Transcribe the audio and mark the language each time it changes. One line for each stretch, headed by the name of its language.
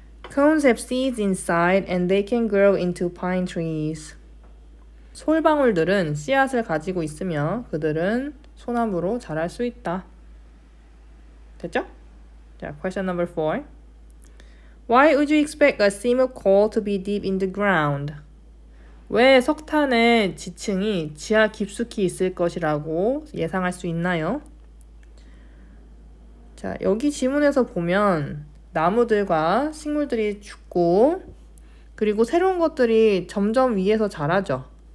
English: Cones have seeds inside and they can grow into pine trees.
Korean: 솔방울들은 씨앗을 가지고 있으며 그들은 소나무로 자랄 수 있다. 됐죠? 자,
English: question number 4. Why would you expect a seam of coal to be deep in the ground?
Korean: 왜 석탄의 지층이 지하 깊숙이 있을 것이라고 예상할 수 있나요? 자, 여기 지문에서 보면 나무들과 식물들이 죽고 그리고 새로운 것들이 점점 위에서 자라죠.